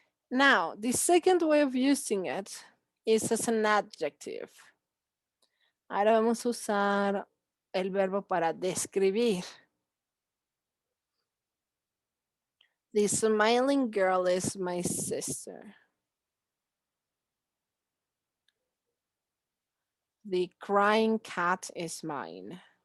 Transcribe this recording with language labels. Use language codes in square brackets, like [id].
[en] Now, the second way of using it is as an adjective. [es] Ahora vamos a usar el verbo para describir. [en] The smiling girl is my sister. The crying cat is mine.